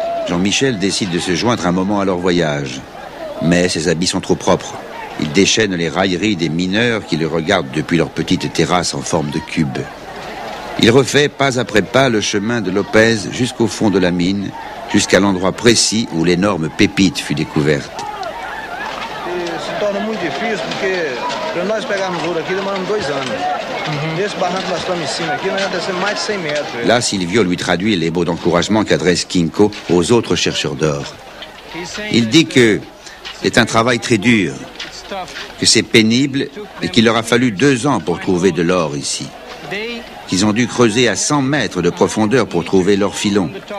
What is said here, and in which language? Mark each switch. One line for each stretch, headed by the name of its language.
French: Jean-Michel décide de se joindre un moment à leur voyage. Mais ses habits sont trop propres. Il déchaîne les railleries des mineurs qui le regardent depuis leur petite terrasse en forme de cube. Il refait pas après pas le chemin de Lopez jusqu'au fond de la mine, jusqu'à l'endroit précis où l'énorme pépite fut découverte.
Portuguese: Se torna muito difícil porque para nós pegarmos ouro aqui demoramos 2 anos. Nesse barranco que nós estamos em cima aqui, nós descemos mais de 100 mètres.
French: Là, Silvio lui traduit les mots d'encouragement qu'adresse Kinko aux autres chercheurs d'or. Il dit que c'est un travail très dur, que c'est pénible et qu'il leur a fallu 2 ans pour trouver de l'or ici. Qu'ils ont dû creuser à 100 mètres de profondeur pour trouver leur filon.